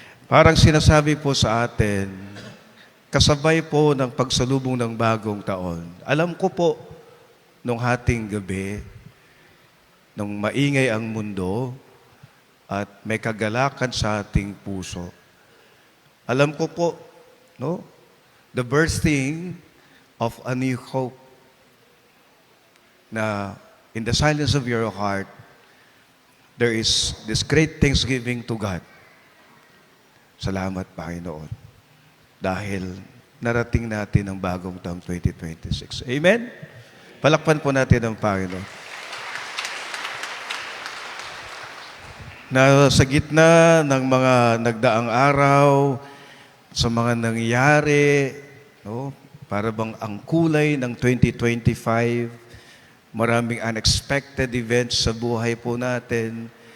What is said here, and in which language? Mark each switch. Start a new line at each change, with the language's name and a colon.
Filipino: Parang sinasabi po sa atin, kasabay po ng pagsalubong ng bagong taon. Alam ko po, nung hating gabi, nung maingay ang mundo, at may kagalakan sa ating puso. Alam ko po, no?
English: The bursting of a new hope na in the silence of your heart, there is this great thanksgiving to God.
Filipino: Salamat, Panginoon. Dahil narating natin ang bagong taong 2026. Amen? Palakpan po natin ang Panginoon. Na sa gitna ng mga nagdaang araw, sa mga nangyayari, no, para bang ang kulay ng 2025, maraming
English: unexpected events
Filipino: sa buhay po natin.